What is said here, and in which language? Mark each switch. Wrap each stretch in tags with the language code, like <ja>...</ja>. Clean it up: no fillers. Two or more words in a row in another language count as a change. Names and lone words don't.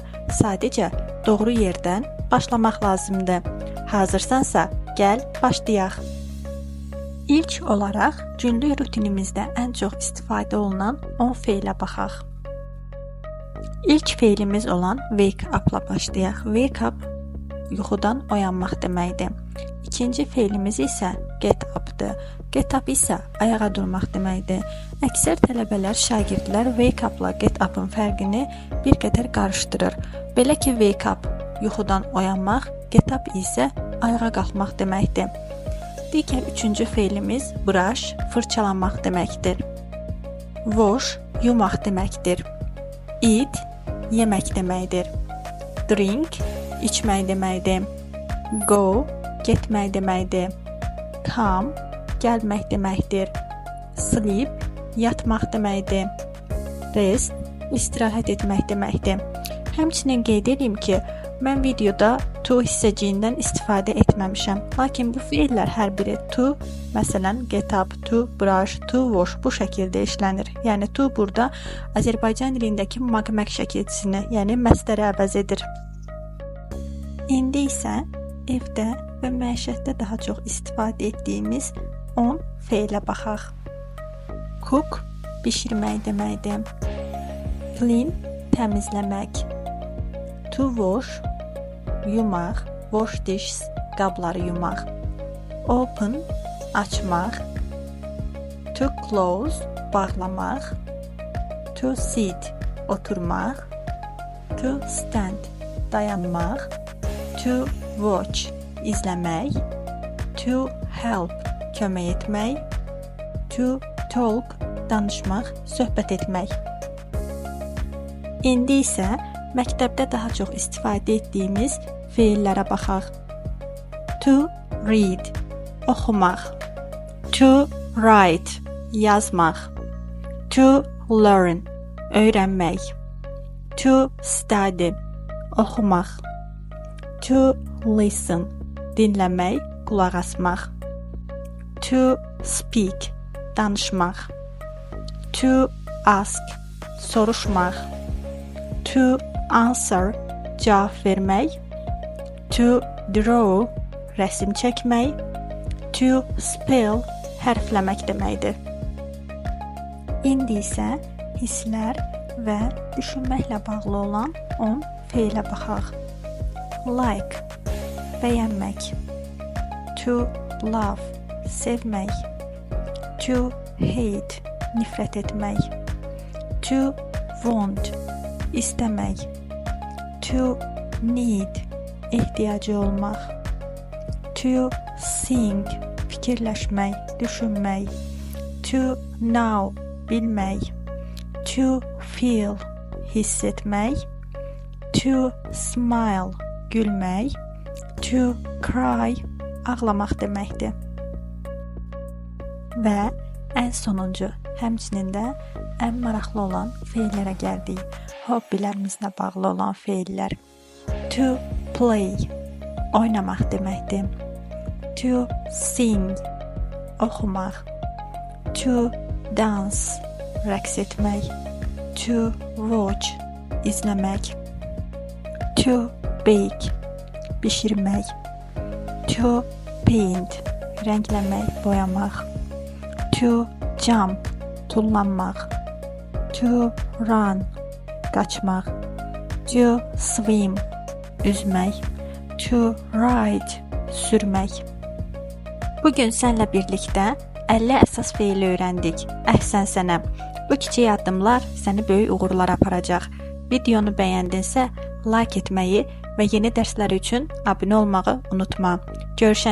<az>Sadəcə doğru yerdən başlamaq lazımdır. Hazırsansa, gəl başlayaq. İlk olaraq, günlük rutinimizdə ən çox istifadə olunan 10 feilə baxaq. İlk feilimiz olan</az> <en>wake up-</en> <az>la başlayaq.</az> <en>Wake up</en> <az>yuxudan oyanmaq deməkdir. İkinci feilimiz isə</az> <en>get up-</en> <az>dır.</az> <en>Get up</en> <az>isə ayağa durmaq deməkdir. Əksər tələbələr, şagirdlər</az> <en>wake up-</en> <az>la</az> <en>get up-</en> <az>ın fərqini bir qədər qarışdırır. Belə ki,</az> <en>wake up</en> <az>yuxudan oyanmaq,</az> <en>get up</en> <az>isə ayağa qalxmaq deməkdir. Digər üçüncü feilimiz brush, fırçalanmaq deməkdir. Wash, yumaq deməkdir. Eat, yemək deməkdir. Drink, içmək deməkdir. Go, getmək deməkdir. Come, gəlmək deməkdir. Sleep, yatmaq deməkdir. Rest, istirahət etmək deməkdir. Həmçinin qeyd edeyim ki, mən videoda to hissəciyindən istifadə etməmişəm. Lakin bu feillər hər biri to, məsələn,</az> <en>get up, to brush, to wash</en> <az>bu şəkildə işlənir. Yəni to burada Azərbaycan dilindəki maqmaq şəkilçisini, yəni məsdəri əvəz edir. İndi isə evdə və məişətdə daha çox istifadə etdiyimiz 10 feilə baxaq. Cook, bişirmək deməkdir. Clean, təmizləmək.</az> <en>To wash, yumaq, wash dishes,</en> <az>qabları yumaq.</az> <en>Open, açmaq. To close, bağlamaq. To sit, oturmaq. To stand, dayanmaq. To watch, izləmək. To help,</en> <az>kömək etmək.</az> <en>To talk,</en> <az>danışmaq, söhbət etmək. İndi isə məktəbdə daha çox istifadə etdiyimiz feillərə baxaq.</az> <en>To read, oxumaq. To write, yazmaq. To learn, öyrənmək. To study, oxumaq. To listen,</en> <az>dinləmək, qulaq asmaq.</az> <en>To speak, danışmaq. To ask, soruşmaq. To answer,</en> <az>cavab vermək.</az> <en>To draw,</en> <az>rəsm çəkmək.</az> <en>To spell,</en> <az>hərfləmək deməkdir. İndi isə hisslər və düşünməklə bağlı olan 10 feilə baxaq. Like, bəyənmək.</az> <en>To love, sevmək. To hate,</en> <az>nifrət etmək.</az> <en>To want, istəmək. To need,</en> <az>ehtiyacı olmaq.</az> <en>To think,</en> <az>fikirləşmək, düşünmək.</az> <en>To know, bilmək. To feel,</en> <az>hiss etmək.</az> <en>To smile, gülmək. To cry,</en> <az>ağlamaq deməkdir. Və ən sonuncu, həmçinin də ən maraqlı olan feillərə gəldik. Hobbilərimizlə bağlı olan feillər.</az> <en>To play,</en> <az>oynamaq deməkdir.</az> <en>To sing, oxumaq. To dance,</en> <az>rəqs etmək.</az> <en>To watch, izləmək. To bake, bişirmək. To paint,</en> <az>rəngləmək, boyamaq.</az> <en>To jump, tullanmaq. To run, qaçmaq. To swim, üzmək. To ride,</en> <az>sürmək. Bugün sənlə birlikdə 50 əsas feili öyrəndik. Əhsən sənə. Bu kiçik addımlar səni böyük uğurlara aparacaq. Videonu bəyəndinsə, like etməyi və yeni dərslər üçün abunə olmağı unutma.</az>